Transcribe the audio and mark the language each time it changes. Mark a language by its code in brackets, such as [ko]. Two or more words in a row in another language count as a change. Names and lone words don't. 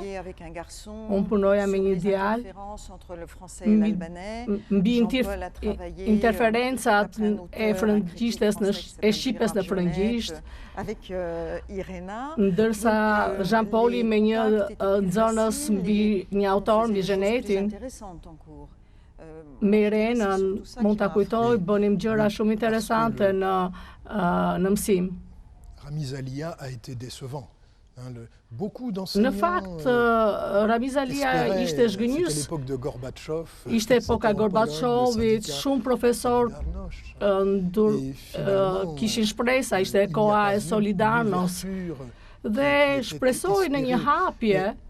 [sq] Unë punoja me një djalë mbi interferencat e frëngjishtes e shqipes në frëngjisht, ndërsa Jean-Pauli me një nxënës mbi një autor mbi Zhenetin. Me Irenën, mund ta kujtoj, bënim gjëra shumë interesante në mësim. [fr] Ramiz Alia a été décevant. [sq] Në fakt, Ramiz Alia ishte zhgënjës. Ishte epoka Gorbaçovit, shumë profesor kishin shpresa, ishte koha e Solidarnos. Dhe shpresoi në një hapje.